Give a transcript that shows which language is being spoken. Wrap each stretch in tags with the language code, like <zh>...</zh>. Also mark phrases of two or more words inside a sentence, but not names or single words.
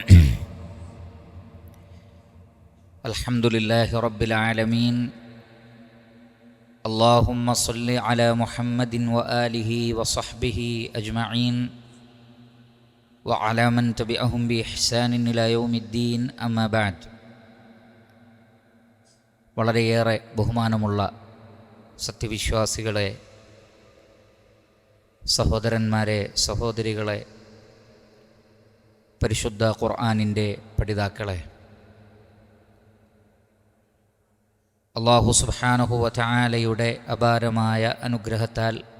<ar>الحمد لله رب العالمين. اللهم صل على محمد وآله وصحبه أجمعين وعلى من تبعهم بإحسان إلى يوم الدين. أما بعد.</ar> <ml>വളരെയേറെ ബഹുമാനമുള്ള സത്യവിശ്വാസികളെ, സഹോദരന്മാരെ, സഹോദരികളെ, പരിശുദ്ധ ഖുർആനിൻ്റെ പഠിതാക്കളെ,</ml> <ar>الله سبحانه وتعالى</ar> <ml>അപാരമായ അനുഗ്രഹത്താൽ</ml>